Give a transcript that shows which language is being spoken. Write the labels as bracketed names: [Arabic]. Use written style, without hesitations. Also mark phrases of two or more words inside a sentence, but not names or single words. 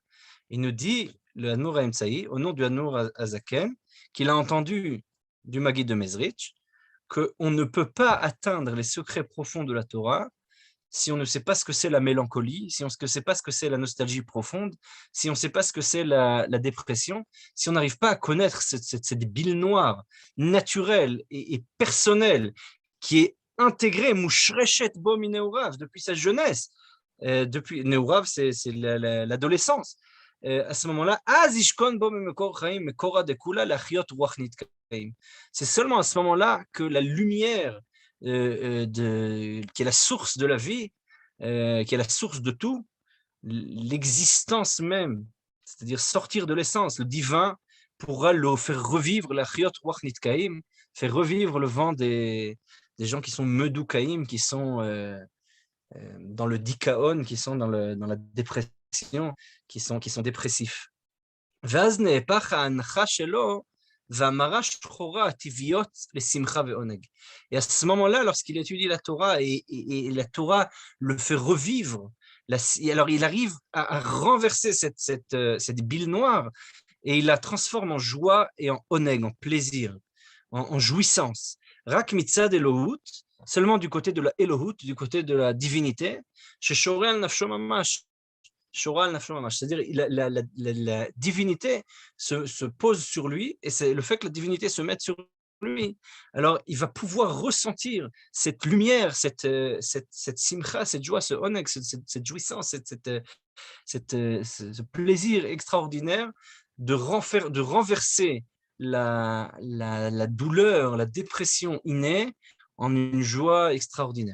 [French] Il nous dit, le Admour Haïm-Tsaï, au nom du Admour Hazaken, qu'il a entendu du Maguide de Mezrich, qu'on ne peut pas atteindre les secrets profonds de la Torah si on ne sait pas ce que c'est la mélancolie, si on ne sait pas ce que c'est la nostalgie profonde, si on ne sait pas ce que c'est la dépression, si on n'arrive pas à connaître cette bile noire naturelle et personnelle qui est intégrée, [Hebrew] מושרשת בו מנעוריו, [French] depuis sa jeunesse. Depuis Neurav, c'est l'adolescence. À ce moment-là, c'est seulement à ce moment-là que la lumière qui est la source de la vie, qui est la source de tout, l'existence même, c'est-à-dire sortir de l'essence, le divin, pourra le faire revivre, la [Hebrew] חיות רוח נדכאים, [French] faire revivre le vent des gens qui sont Medoukaim, qui sont dans le dikaon, qui sont dans la dépression, qui sont dépressifs. [Hebrew] ואז נהפך ההנחה שלו והמרה שחורה הטבעיות לשמחה ועונג. [French] Et à ce moment-là, lorsqu'il étudie la Torah et la Torah le fait revivre, alors il arrive à renverser cette bile noire et il la transforme en joie et en oneg, en plaisir, en jouissance. [Hebrew] רק מצד אלוהות, [French] seulement du côté de la Elohut, du côté de la divinité, chez [Hebrew] שורה על נפשו ממש, [French] c'est-à-dire la divinité se pose sur lui, et c'est le fait que la divinité se mette sur lui. Alors, il va pouvoir ressentir cette lumière, cette simcha, cette joie, ce oneg, cette jouissance, ce plaisir extraordinaire de renverser la douleur, la dépression innée en une joie extraordinaire.